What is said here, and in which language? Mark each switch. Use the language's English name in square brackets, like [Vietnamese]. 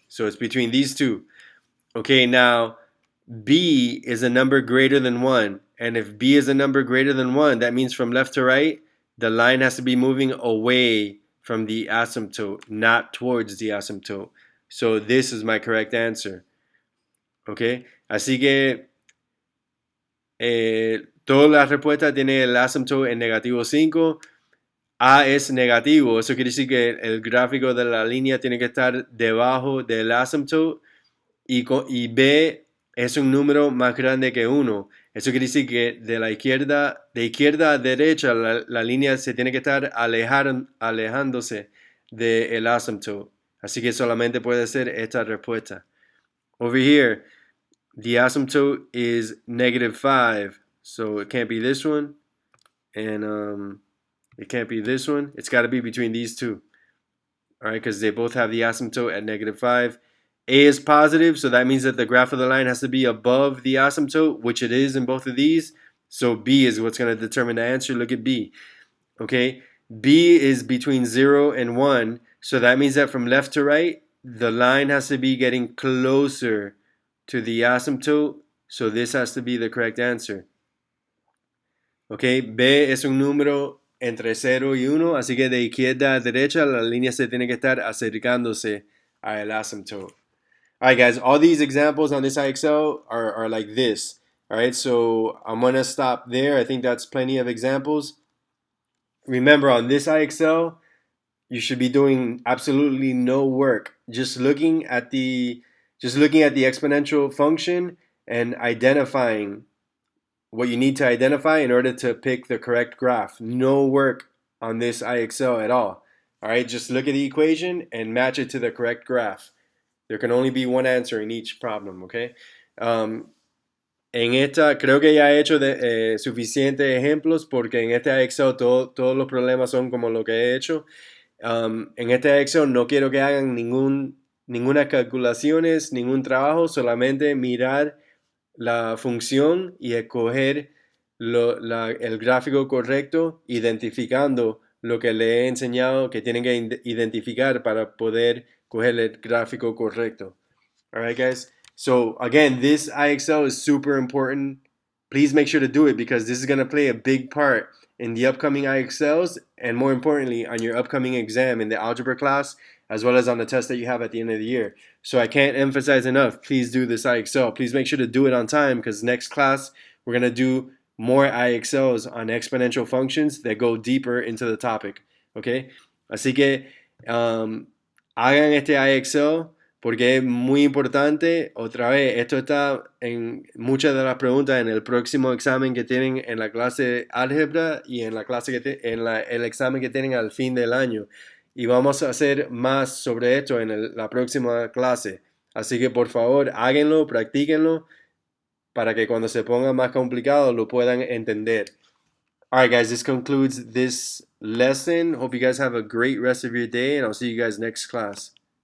[English] So it's between these two. Okay, now B is a number greater than 1. And if B is a number greater than 1, that means from left to right, the line has to be moving away from the asymptote, not towards the asymptote. So this is my correct answer. [Spanish] Okay, así que todas las respuestas tienen el asymptote en negativo 5. A es negativo, eso quiere decir que el gráfico de la línea tiene que estar debajo del asymptote. Y B es un número más grande que 1. Eso quiere decir que de izquierda a derecha, la línea se tiene que estar alejándose del asymptote. Así que solamente puede ser esta respuesta. [English] Over here, the asymptote is negative 5. So it can't be this one. And it can't be this one. It's got to be between these two. All right, because they both have the asymptote at negative 5. A is positive, so that means that the graph of the line has to be above the asymptote, which it is in both of these. So B is what's going to determine the answer. Look at B. Okay, B is between 0 and 1, so that means that from left to right, the line has to be getting closer to the asymptote, so this has to be the correct answer. [Spanish] Okay, B es un número entre 0 y 1, así que de izquierda a derecha la línea se tiene que estar acercándose al asymptote. [English] All right, guys, all these examples on this IXL are like this. All right, so I'm going to stop there. I think that's plenty of examples. Remember, on this IXL, you should be doing absolutely no work. Just looking at the exponential function and identifying what you need to identify in order to pick the correct graph. No work on this IXL at all. All right, just look at the equation and match it to the correct graph. There can only be one answer in each problem, okay? [Spanish] En esta, creo que ya he hecho suficientes ejemplos porque en este IXL todos los problemas son como lo que he hecho. En este IXL no quiero que hagan ninguna calculaciones, ningún trabajo, solamente mirar la función y escoger el gráfico correcto, identificando lo que le he enseñado que tienen que identificar para poder coger el gráfico correcto. [English] All right, guys. So again, this IXL is super important. Please make sure to do it because this is going to play a big part in the upcoming IXLs and more importantly on your upcoming exam in the algebra class as well as on the test that you have at the end of the year. So I can't emphasize enough, please do this IXL. Please make sure to do it on time because next class we're going to do more IXLs on exponential functions that go deeper into the topic. [Spanish] ¿Ok? Así que hagan este IXL porque es muy importante. Otra vez, esto está en muchas de las preguntas en el próximo examen que tienen en la clase de álgebra y en la clase el examen que tienen al fin del año. Y vamos a hacer más sobre esto en la próxima clase. Así que por favor, háganlo, practíquenlo para que cuando se ponga más complicado lo puedan entender. [English] Alright guys, this concludes this lesson. Hope you guys have a great rest of your day and I'll see you guys next class.